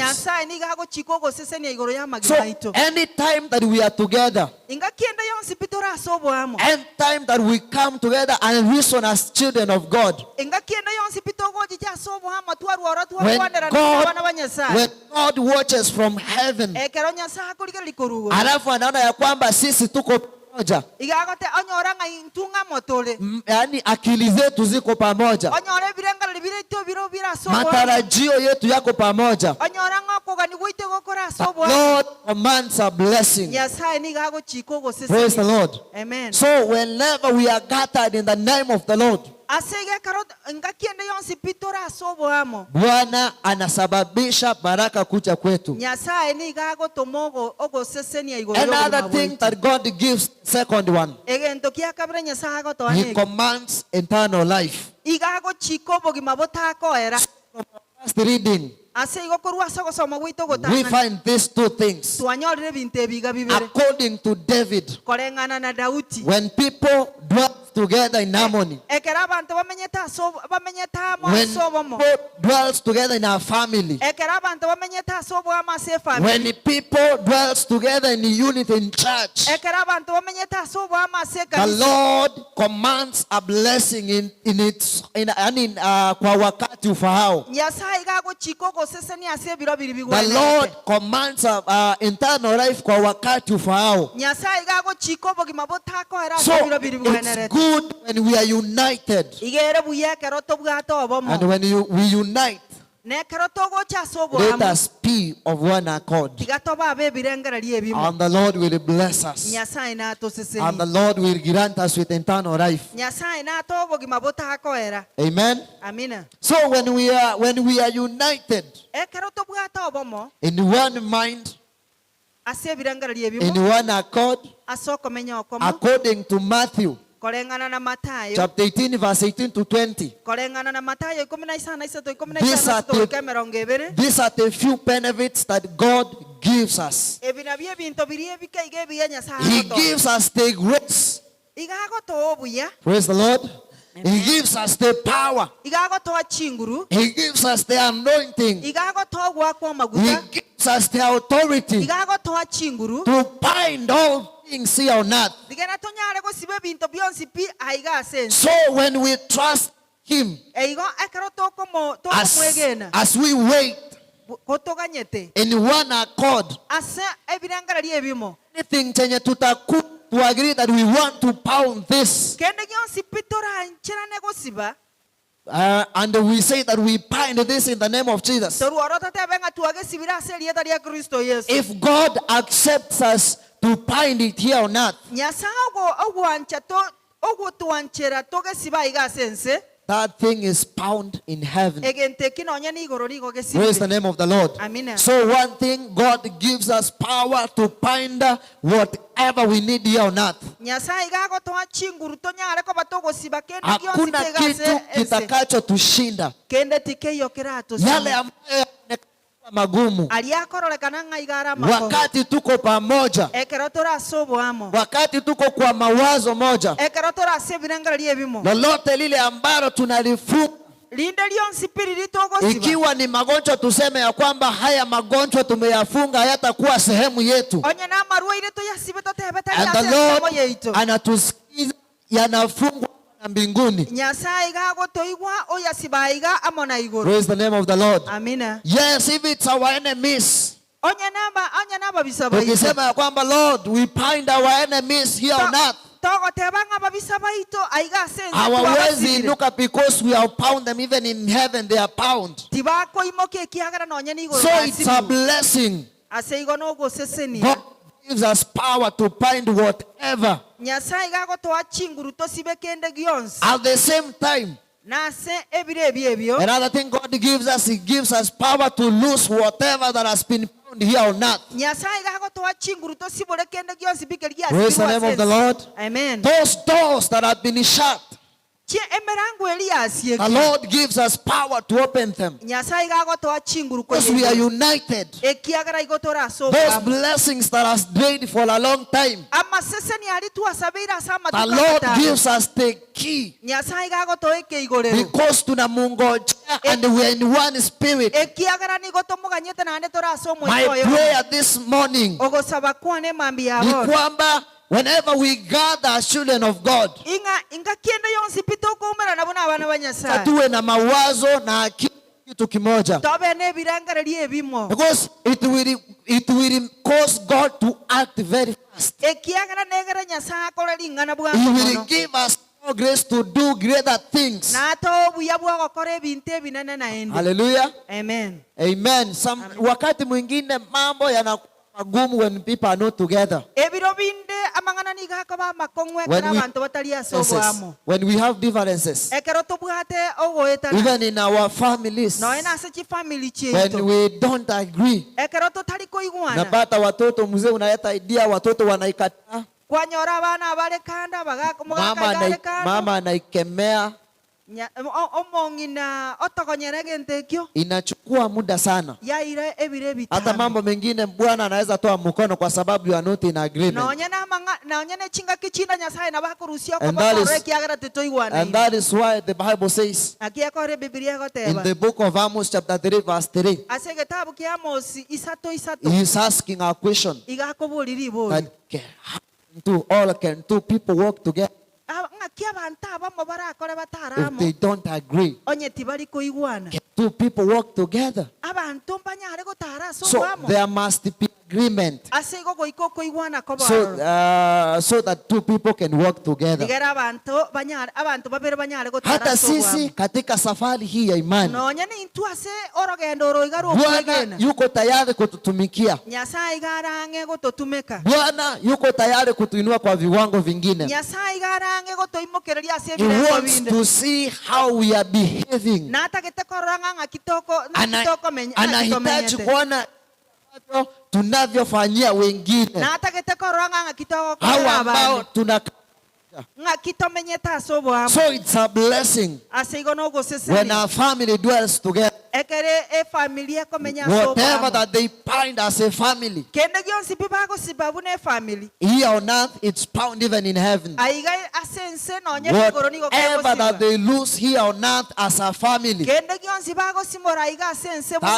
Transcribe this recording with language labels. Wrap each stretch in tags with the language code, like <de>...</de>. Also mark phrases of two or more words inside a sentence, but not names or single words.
<guz>Nyasaye niga agochika ogosesenia igoro ya So, magima itu</guz> <en>anytime that we are together,</en> <guz>inga kienda yonsi pitora ase obwamo</guz> <en>anytime that we come together and reason as children of God,</en> <guz>inga kienda yonsi pitogojija ase obwamo twarwora when twarwanderana God, n'abana ba Nyasaye</guz> <en>when God watches from heaven,</en> <guz>ekero Nyasaye akorigeri korugo</guz> <sw>alafu anaona ya kwamba sisi tuko pamoja,</sw> <guz>igagote onyora ng'a intunga motole</guz> <sw>yani akili zetu ziko pamoja,</sw> <guz>onyora ebirengareri bireito biro bira ase obwamo</guz> <sw>matarajio yetu yako pamoja,</sw> <guz>onyora ng'a okogani gwaite gokora ase obwamo</guz> <en>Lord commands a blessing.</en> <guz>Nyasaye niga agochika</guz> <en>Praise the</en> <guz>ogosesenia.</guz> <en>Lord. Amen. So whenever we are gathered in the name of the Lord,</en> <guz>ase igekero inga kienda yonsi pitora ase obwamo</guz> <sw>Bwana anasababisha baraka kuja kwetu.</sw> <guz>Nyasaye niga agotoma ogosesenia igoro</guz> <en>Another thing that God gives, second one,</en> <guz>egento kia kabere Nyasaye agotoa He niki</guz> <en>commands eternal life.</en> <guz>iga agochika obogima botakoera</guz> <en>First reading,</en> <guz>ase igokorwa ase ogosoma gwitu we ogotang'ana</guz> <en>find these two things.</en> <guz>twanyorire ebinto ebiga bibere</guz> <en>According to David,</en> <guz>koreng'ana na Daudi</guz> <en>when people dwell together in harmony,</en> <guz>ekera abantu bamenyete amo when ase obomo</guz> <en>people dwells together in our family,</en> <guz>ekera abantu bamenyete ase obwamo ase efamili</guz> <en>when people dwells together in unity in church,</en> <guz>ekera abantu bamenyete ase obwamo ase the ekanisa</guz> <en>Lord commands a blessing</en> <sw>kwa wakati ufahao.</sw> <guz>nyasaye gagochika ogosesenia ase ebiro biri The bigwenete</guz> <en>Lord commands internal life</en> <sw>kwa wakati ufahao.</sw> <guz>nyasaye gagochika obogima botakoera So ase ebiro biri it's bigwenerete</guz> <en>good when we are united.</en> <guz>igere buya ekero tobwate obomo</guz> <en>And when we unite,</en> <guz>nekero togocha ase let obwamo</guz> <en>us be of one accord.</en> <guz>tiga toba abe ebirengereri ebimo</guz> <en>And the Lord will bless us.</en> <guz>nyasaye</guz> <en>And the</en> <guz>natoseseni</guz> <en>Lord will grant us with eternal life.</en> <guz>nyasaye natoa obogima botakoera Amen. amina</guz> <en>So when we are united</en> <guz>ekero tobwate obomo</guz> <en>in one mind,</en> <guz>ase ebirengereri in ebimo</guz> <en>one accord,</en> <guz>ase okomenya okomo</guz> <en>according to Matthew</en> <guz>koreng'ana na Matayo</guz> <en>chapter 18, verse 18 to 20.</en> <guz>koreng'ana na Matayo 15:3</guz> <en>These are 15:2 These are the few benefits that God gives us.</en> <guz>ebi nabyo ebinto biri ebika iga ebiya nyasaye He agotoa</guz> <en>gives us the grace.</en> <guz>iga agotoa obuya</guz> <en>Praise the Lord. He gives us the power.</en> <guz>iga agotoa chinguru</guz> <en>He gives us the anointing.</en> <guz>iga agotoa gwakwa He amaguta</guz> <en>gives us the authority</en> <guz>iga agotoa chinguru</guz> <en>to bind all things here on earth.</en> <guz>digena tonyare gosiba ebinto byonsi pi aiga asensi</guz> <en>So when we trust Him,</en> <guz>eigo ekero tokomwegena</guz> <en>as we wait</en> <guz>kotoganyete</guz> <en>in one accord,</en> <guz>ase ebirengereri ebimo</guz> <en>anything</en> <sw>chenye tutaku</sw> <en>to agree that we want to pound this,</en> <guz>kende gyonsi pi torancherane gosiba</guz> <en>and we say that we bind this in the name of Jesus.</en> <guz>toruoro totebe ng'a twagesibire ase erieta ria Kristo Yesu</guz> <en>If God accepts us to bind it here on earth,</en> <guz>nyasaye ogotwanchera togesiba aiga ase ense</guz> <en>that thing is bound in heaven.</en> <guz>egento eki nonya ni igoro rigo</guz> <en>Praise the</en> <guz>gesibire</guz> <en>name of the Lord.</en> <guz>amina</guz> <en>So one thing, God gives us power to bind whatever we need here on earth.</en> <guz>nyasaye gagotoa chinguru tonyare koba togosiba kende Hakuna gyonsi kitu tegase ense</guz> <sw>kitakacho tushinda.</sw> <guz>kende tikeyokera Yale atosime</guz> <sw>ambayo yanaonekana magumu,</sw> <guz>ali akorolekana ng'a igara amako</guz> <sw>wakati tuko pamoja,</sw> <guz>ekero torase obwamo</guz> <sw>wakati tuko kwa mawazo moja,</sw> <guz>ekero torase ebirengereri ebimo</guz> <sw>lolote lile ambalo tunalifunga,</sw> <guz>linde lyonsi pi riri togosiba</guz> <sw>ikiwa ni magonjwa, tuseme ya kwamba haya magonjwa tumeyafunga, hayatakuwa sehemu yetu,</sw> <guz>onye namarwaire toyasibe totebe tari</guz> <en>and the</en> <guz>ase Lord ensemo yaitu</guz> <sw>anatusikiza, yanafungwa na mbinguni.</sw> <guz>nyasaye gagotoigwa oyasiba aiga amo na igoro</guz> <en>Praise the name of the Lord.</en> <guz>amina</guz> <en>Yes, if it's our enemies,</en> <guz>onye nababisa baitu</guz> <sw>tukisema ya kwamba</sw> <en>Lord, we bind our enemies here on earth,</en> <guz>togoteba ng'a babisa baitu aiga ase ense hawawezi twabasibire</guz> <en>inuka because we have bound them. Even in heaven they are bound.</en> <guz>tibakoimoka ekiagera nonya ni igoro</guz> <en>So it's a</en> <guz>basibu blessing. ase igo nogosesenia</guz> <en>God gives us power to bind whatever.</en> <guz>nyasaye gagotoa chinguru tosibe kende gyonsi</guz> <en>At the same time,</en> <guz>nase ebiro ebyo ebyo</guz> <en>another thing God gives us, He gives us power to lose whatever that has been bound here on earth.</en> <guz>nyasaye gagotoa chinguru tosibore kende gyonsi bike</guz> <en>Praise the name of the Lord.</en> <guz>amen</guz> <en>Those doors that have been shut,</en> <guz>chi emerango eli asieki</guz> <en>the Lord gives us power to open them.</en> <guz>nyasaye gagotoa chinguru</guz> <en>Because we are united.</en> <guz>ekiagera igotora Those asoba</guz> <en>blessings that has stayed for a long time,</en> <guz>amaseseni ali tuasabeire ase</guz> <en>the Lord</en> <guz>amatuka</guz> <en>gives us the key.</en> <guz>nyasaye gagotoa ekeigorero</guz> <en>Because tunamungojea and we are in one spirit.</en> <guz>ekiagera nigo tomoganyete nande tora ase My omwoyo</guz> <en>prayer this morning</en> <guz>ogosaba kwane mambi ni yabo</guz> <en>kwamba whenever we gather as children of God,</en> <guz>inga kiende yonsi pito kuumera nabo n'abana ba nyasaye</guz> <sw>tuwe na mawazo na akili kitu kimoja.</sw> <guz>tobe n'ebirangarari ebimo</guz> <en>Because it will cause God to act very fast.</en> <guz>ekiagera negera nyasaye akora ringana He bwangu will mono</guz> <en>give us more grace to do greater things.</en> <guz>n'atoa obuya bwagokora ebintu ebinene naende</guz> <en>Hallelujah.</en> <guz>amen</guz> <sw>Amen. Wakati mwingine mambo yanakuwa magumu</sw> <en>when people are not together.</en> <guz>ebiro binde amang'ana nigakoba amakong'u ekero abantu batari ase obwamo</guz> <en>When we have differences,</en> <guz>ekero tobwate ogoetana</guz> <en>even in our families,</en> <guz>noe nase chifamily when chiaitu</guz> <en>we don't agree,</en> <guz>ekero totari koigwana</guz> <sw>napata watoto, mzee unaleta idea, watoto wanaikataa,</sw> <guz>kwanyora abana abare kanda</guz> <sw>mama anaikemea,</sw> <guz>omong'ina otokonyere gento ekio</guz> <sw>inachukua muda sana.</sw> <guz>yaire ebire Hata bitano</guz> <sw>mambo mengine Bwana anaweza toa mkono kwa sababu</sw> <en>you are not in agreement.</en> <guz>nonye nechingaki china nyasaye nabakorusia</guz> <en>And that</en> <guz>okobakora is- ekiagera And titoigwanaine</guz> <en>that is why the Bible says</en> <guz>akiekore bibilia in egoteba</guz> <en>the book of Amos chapter 3 verse 3,</en> <guz>ase egetabu kia Amosi isato</guz> <en>he's asking a question</en> <guz>igakoboriri ibori</guz> <en>that can two people work together</en> <guz>ng'aki abantu abamo barakore if bataramo</guz> <en>they don't agree?</en> <guz>onye tibari koigwana</guz> <en>Can two people work together?</en> <guz>abantu mbanyare gotara ase So obwamo</guz> <en>there must be agreement</en> <guz>ase igo goika koigwana so, kobororo</guz> <en>so that two people can work together.</en> <guz>nigera abantu babere banyare gotara Hata ase sisi obwamo</guz> <sw>katika safari hii ya imani,</sw> <guz>nonye nintu ase orogendo roiga Bwana rwokwegena</guz> <sw>yuko tayari kututumikia.</sw> <guz>nyasaye garange gototumeka</guz> <sw>Bwana yuko tayari kutuinua kwa viwango vingine.</sw> <guz>nyasaye garange gotoimokereria ase He ebirengo wants binde</guz> <en>to see how we are behaving.</en> <guz>natagete korora ng'aki</guz> <sw>Anahitaji kuona tunavyofanyia wengine,</sw> <guz>natagete korora ng'aki hao togokorera ambao abande tuna. ng'aki tomenyete ase obwamo</guz> <en>So it's a blessing</en> <guz>ase igo when nogosesenia</guz> <en>our family dwells together.</en> <guz>ekere efamili ekomenya ase Whatever obwamo</guz> <en>that they find as a family</en> <guz>kende gionsi bibagosiba buna efamili</guz> <en>here on earth, it's found even in heaven.</en> <guz>aiga ase ense nonye igoro nigo</guz> <en>Whatever that</en> <guz>kegosiba</guz> <en>they lose here on earth as a family,</en> <guz>kende gionsi bagosimora aiga ase ense buna</guz>